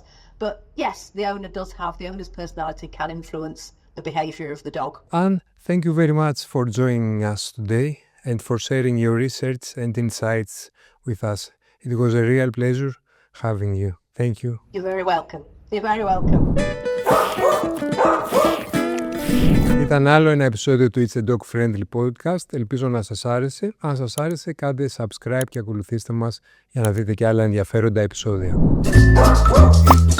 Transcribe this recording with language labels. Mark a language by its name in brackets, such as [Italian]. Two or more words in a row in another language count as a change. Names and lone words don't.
[English] But yes, the owner's personality can influence the behaviour of the dog. Anne, thank you very much for joining us today and for sharing your research and insights with us. It was a real pleasure having you. Thank you. You're very welcome. You're very welcome. [Greek] Ήταν άλλο ένα επεισόδιο του It's a Dog Friendly Podcast. Ελπίζω να σας άρεσε. Αν σας άρεσε, κάντε subscribe και ακολουθήστε μας για να δείτε και άλλα ενδιαφέροντα επεισόδια.